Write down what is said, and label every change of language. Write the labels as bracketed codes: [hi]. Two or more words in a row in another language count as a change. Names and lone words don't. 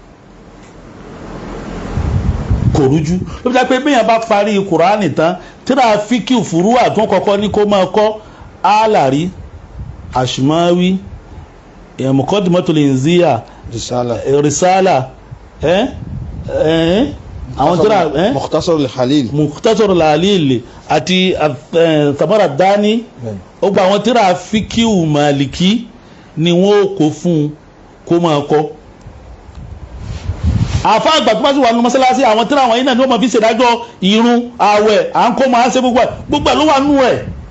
[yo] kò rújú ló fi jẹ́ pé bẹ́yàn bá parí Kùránì tán tíra fíkì fúrúwà tó kọ́kọ́ ní kó máa kọ́ Alari Ashmawi Muqaddimatul Inziya Risala àwọn tíra Mukhtasar al-Khalil àti Thamara Dani ó gba àwọn tíra fíkì Maliki ni wọ́n kó fún kó máa kọ́. àfa àgbà tó bá sì wà nínú mọ́sálásí àwọn tíra àwọn yìí náà ni wọ́n máa fi ṣèdájọ́ ìrun àwẹ̀ à ń kó máa ṣe gbogbo ẹ̀ ló wà nú ẹ̀.